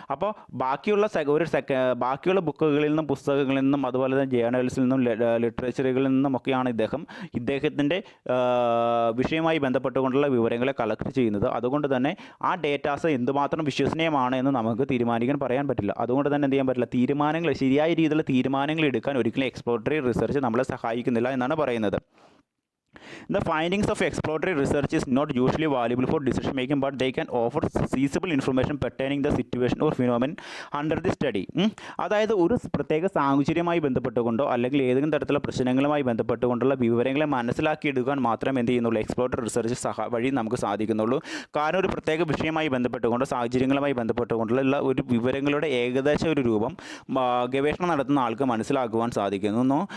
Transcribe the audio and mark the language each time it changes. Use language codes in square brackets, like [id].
[ml] അപ്പോൾ ബാക്കിയുള്ള ബുക്കുകളിൽ നിന്നും പുസ്തകങ്ങളിൽ നിന്നും അതുപോലെ തന്നെ ജേർണൽസിൽ നിന്നും ലിറ്ററേച്ചറുകളിൽ നിന്നുമൊക്കെയാണ് ഇദ്ദേഹത്തിൻ്റെ വിഷയവുമായി ബന്ധപ്പെട്ടുകൊണ്ടുള്ള വിവരങ്ങളെ കളക്ട് ചെയ്യുന്നത്. അതുകൊണ്ട് തന്നെ ആ ഡേറ്റാസ് എന്തുമാത്രം വിശ്വസനീയമാണ് എന്ന് നമുക്ക് പറയാൻ പറ്റില്ല. അതുകൊണ്ട് തന്നെ എന്ത് ചെയ്യാൻ പറ്റില്ല, ശരിയായ രീതിയിലുള്ള തീരുമാനങ്ങൾ എടുക്കാൻ ഒരിക്കലും എക്സ്പ്ലോറേറ്ററി റിസർച്ച് നമ്മളെ സഹായിക്കുന്നില്ല എന്നാണ് പറയുന്നത്. [en] The findings of exploratory research is not usually valuable for decision making, but they can offer feasible information pertaining the situation or phenomenon under the study. [ml] അതായത് ഒരു പ്രത്യേക സാഹചര്യവുമായി ബന്ധപ്പെട്ടുകൊണ്ടോ അല്ലെങ്കിൽ ഏതെങ്കിലും തരത്തിലുള്ള പ്രശ്നങ്ങളുമായി ബന്ധപ്പെട്ടുകൊണ്ടുള്ള വിവരങ്ങളെ മനസ്സിലാക്കിയെടുക്കാൻ മാത്രമേ എന്ത് ചെയ്യുന്നുള്ളൂ, എക്സ്പ്ലോറേറ്ററി റിസർച്ച് വഴി നമുക്ക് സാധിക്കുന്നുള്ളൂ. കാരണം ഒരു പ്രത്യേക വിഷയവുമായി ബന്ധപ്പെട്ടുകൊണ്ടോ സാഹചര്യങ്ങളുമായി ബന്ധപ്പെട്ടുകൊണ്ടുള്ള ഒരു വിവരങ്ങളുടെ ഏകദേശ ഒരു രൂപം ഗവേഷണം നടത്തുന്ന ആൾക്ക് മനസ്സിലാക്കുവാൻ സാധിക്കുന്നു.